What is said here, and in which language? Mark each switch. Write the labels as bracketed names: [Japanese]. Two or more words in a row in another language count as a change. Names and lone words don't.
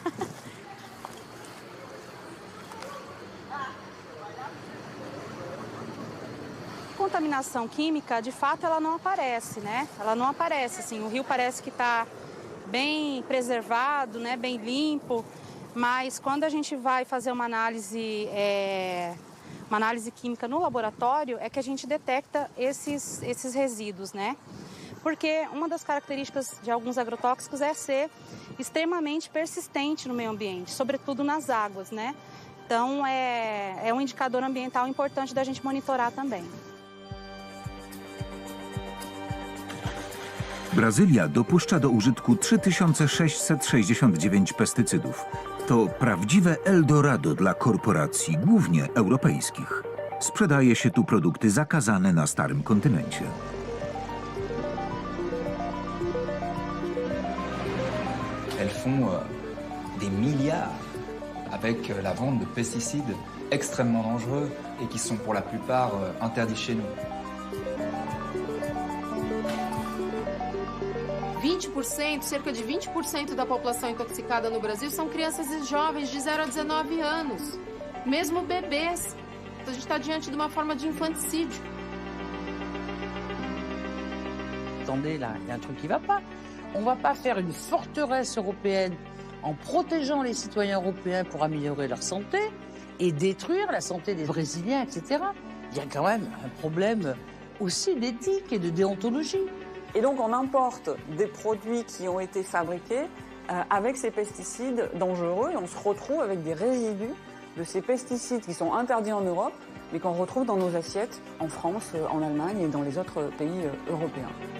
[Portuguese] Contaminação química, de fato, ela não aparece, né, ela não aparece, assim, o rio parece que está bem preservado, né, bem limpo, mas quando a gente vai fazer uma análise química no laboratório, é que a gente detecta esses resíduos, né? Porque uma das características de alguns agrotóxicos é ser extremamente persistente no meio ambiente, sobretudo nas águas, né? Então, é um indicador ambiental importante da gente monitorar também. [Polish] Brazylia dopuszcza do użytku 3669 pestycydów. To prawdziwe Eldorado dla korporacji, głównie europejskich. Sprzedaje się tu produkty zakazane na starym kontynencie. [French] Elles font des milliards avec la vente de pesticides extrêmement dangereux et qui sont pour la plupart interdits chez nous. [Portuguese] 20%, cerca de 20% da população intoxicada no Brasil são crianças e jovens de 0 a 19 anos, mesmo bebês. Então a gente está diante de uma forma de infanticídio. [French] Attendez, là, il y a un truc qui ne va pas. On ne va pas faire une forteresse européenne en protégeant les citoyens européens pour améliorer leur santé et détruire la santé des Brésiliens, etc. Il y a quand même un problème aussi d'éthique et de déontologie. Et donc on importe des produits qui ont été fabriqués avec ces pesticides dangereux et on se retrouve avec des résidus de ces pesticides qui sont interdits en Europe mais qu'on retrouve dans nos assiettes en France, en Allemagne et dans les autres pays européens.